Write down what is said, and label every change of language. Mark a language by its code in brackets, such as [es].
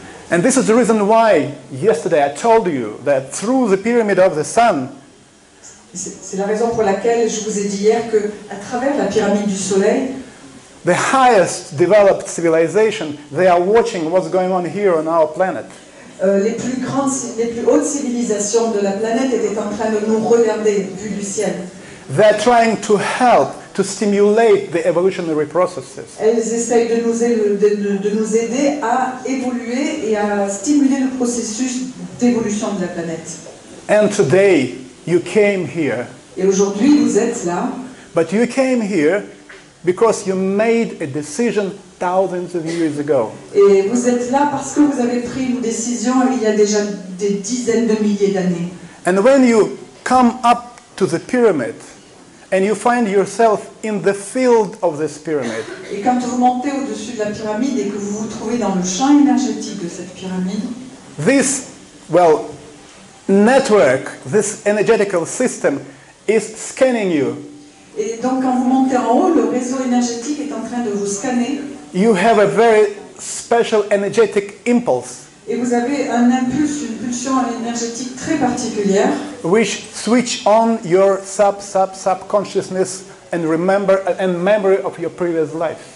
[en] And this is the reason why yesterday I told you that through the pyramid of the sun, [fr] C'est la raison pour laquelle je vous ai dit hier que, à travers la pyramide du Soleil, [en] the highest developed civilization, they are watching what's going on here on our planet. [fr] Les plus hautes civilisations de la planète étaient en train de nous regarder, vu du ciel. [en] They're trying to help to stimulate the evolutionary processes. [fr] Elles essayent de nous aider à évoluer et à stimuler le processus d'évolution de la planète. [en] And today you came here, [fr] Et aujourd'hui, vous êtes là, [en] but you came here because you made a decision thousands of years ago. [fr] et vous êtes là parce que vous avez pris une décision il y a déjà des dizaines de milliers d'années. [en] And when you come up to the pyramid and you find yourself in the field of this pyramid, [fr] Et quand vous montez au-dessus de la pyramide et que vous vous trouvez dans le champ énergétique de cette pyramide, [en] this, network, this energetical system is scanning you. [fr] et donc quand vous montez en haut, le réseau énergétique est en train de vous scanner [en] You have a very special energetic impulse [fr] et vous avez un impulse, une pulsion énergétique très particulière [en] which switch on your subconsciousness and memory of your previous life.